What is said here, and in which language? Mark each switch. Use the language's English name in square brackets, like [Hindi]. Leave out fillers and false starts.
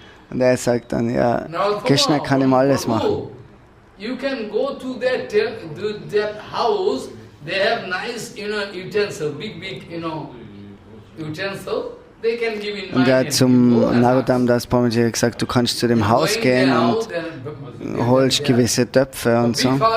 [German] Und er sagt dann, ja, Krishna kann ihm alles machen. [English] You can go to that house, they have nice, utensil, big, utensil. They can give in [German] und er hat zum Narotam Das Brahmachari gesagt, du kannst zu dem Haus gehen und holst gewisse Töpfe und so.